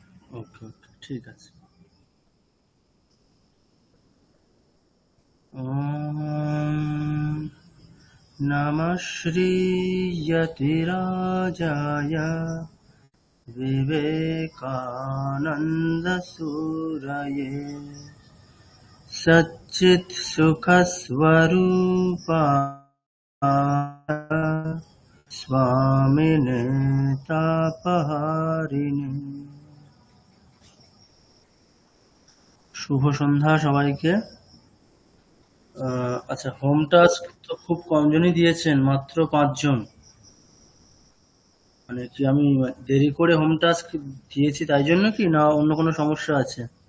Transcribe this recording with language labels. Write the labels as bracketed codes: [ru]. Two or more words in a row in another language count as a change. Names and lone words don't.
[bn] ওকে, ওকে, ঠিক আছে। [sa] ওম নমঃ শ্রীয়তিরাজায় विवेकानन्दसूरये सच्चित्सुखस्वरूपाय स्वामिने तापहारिणे। [bn] শুভ সন্ধ্যা সবাইকে। আচ্ছা, [en] home task [bn] তো খুব কমজনই দিয়েছেন, মাত্র 5 জন। মানে কি আমি দেরি করে [en] home task [bn] দিয়েছি তাই জন্য কি, না অন্য কোনো সমস্যা আছে?